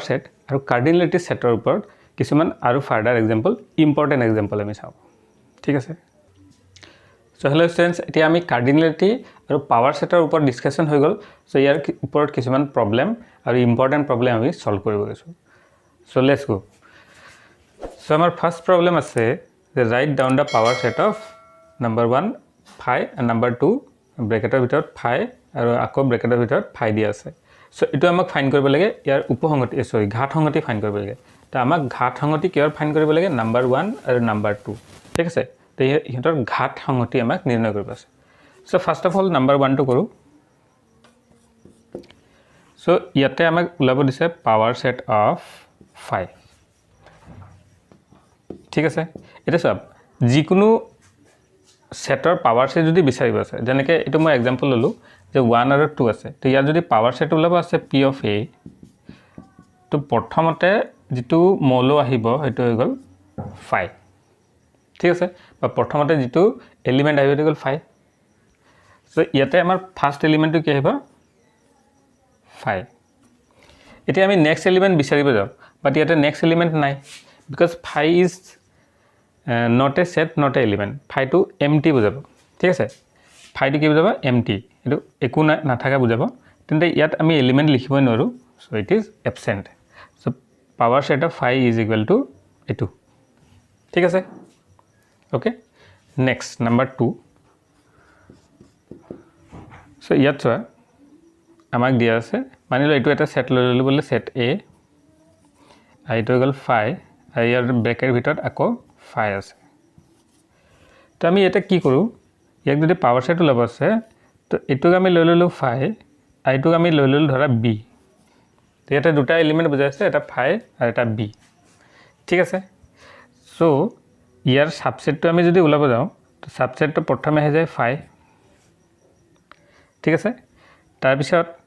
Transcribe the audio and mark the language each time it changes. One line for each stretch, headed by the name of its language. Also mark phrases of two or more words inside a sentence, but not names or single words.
Assamese: সেট আৰু কাৰ্ডিনেলিটি সেটৰ ওপৰত কিছুমান আৰু
English: further example important example
Assamese: আমি চাওঁ ঠিক আছে
English: so hello students
Assamese: এতিয়া আমি কাৰ্ডিনেলিটি আৰু
English: power set
Assamese: ওপৰত ডিসকাশন হৈ গ'ল সো ইয়াৰ ওপৰত কিছুমান প্ৰবলেম আৰু
English: important problem
Assamese: আমি সলভ কৰিব গৈছো
English: so let's go so
Assamese: আমাৰ
English: first problem
Assamese: আছে যে
English: right down the power set of number 1 phi and number 2
Assamese: ব্ৰেকেটৰ ভিতৰত phi আৰু আকৌ ব্ৰেকেটৰ ভিতৰত phi দিয়া আছে সো এটো আমাক ফাইন কৰিব লাগে ইয়াৰ উপসংহতি সৰি ঘাত সংহতি ফাইন কৰিব লাগে তো আমাক ঘাত সংহতি কিহৰ ফাইন কৰিব লাগে নাম্বাৰ 1 আৰু নাম্বাৰ 2 ঠিক আছে তো ইহঁতৰ ঘাত সংহতি আমাক নিৰ্ণয় কৰিব আছে সো
English: first of all number 1
Assamese: টো কৰো সো ইয়াতে আমাক ওলাব দিছে
English: power set of 5
Assamese: ঠিক আছে এটা সব যিকোনো সেটৰ
English: power set
Assamese: যদি বিচাৰিব আছে যেনেকৈ এটো মই এক্সাম্পল ললো যে 1 আৰু 2 আছে তো ইয়াৰ যদি
English: power set
Assamese: ওলাব আছে
English: p of a
Assamese: তো প্ৰথমতে যেটো মৌল আহিব হেতু হৈ গল 5 ঠিক আছে বা প্ৰথমতে যেটো এলিমেন্ট আহিব হৈ গল 5 সো ইয়াতে আমাৰ
English: first element
Assamese: কি আহিব 5 এতিয়া আমি
English: next element
Assamese: বিচাৰিব যাও বাট ইয়াতে
English: next element
Assamese: নাই
English: because 5 is not a set not a element
Assamese: 5 to empty বুজাব ঠিক আছে 5 টো কি বুজাব empty এটো একো না থাকা বুজাব তেন্তে ইয়াত আমি এলিমেন্ট লিখিবই নৰো
English: so it is absent so power set of 5 is equal to
Assamese: এটো ঠিক আছে
English: okay next number 2
Assamese: so ইয়াত চোৱা আমাক দিয়া আছে মানিলো এটো এটা সেট ললো বলে সেট a আইটো গল 5 আৰু ইয়াৰ ব্ৰেকেট ভিতৰত আকৌ 5 আছে তো আমি এটা কি কৰো ইয়াক যদি
English: power set
Assamese: লব আছে তো এটুক আমি লৈ ললো 5 আইটুক আমি লৈ ললো ধৰা b তো এটা দুটা এলিমেন্ট বুজাই আছে এটা 5 আৰু এটা b ঠিক আছে সো ইয়াৰ সাবসেটটো আমি যদি ওলাব যাও তো সাবসেটটো প্ৰথমে হৈ যায় 5 ঠিক আছে তাৰ পিছত